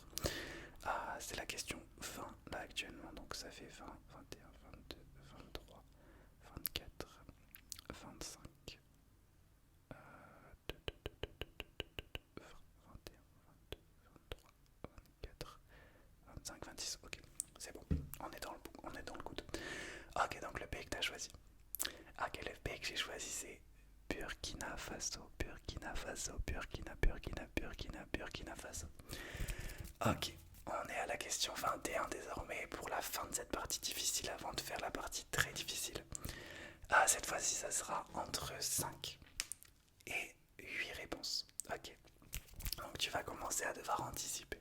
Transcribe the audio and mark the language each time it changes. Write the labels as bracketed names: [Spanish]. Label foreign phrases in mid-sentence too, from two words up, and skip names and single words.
[French] C'est la question 20 là actuellement, donc ça fait 20, 21, 22, 23, 24, 25, 20, 21, 22, 23, 24, 25, 26, ok, c'est bon, on est dans le good. Ok, donc le pays que tu as choisi. Ok, le pays que j'ai choisi c'est Burkina Faso, Burkina Faso, Burkina, Burkina, Burkina, Burkina Faso. Ok, on est à la question 21 désormais pour la fin de cette partie difficile avant de faire la partie très difficile. Cette fois-ci, ça sera entre 5 et 8 réponses. Ok, donc tu vas commencer à devoir anticiper.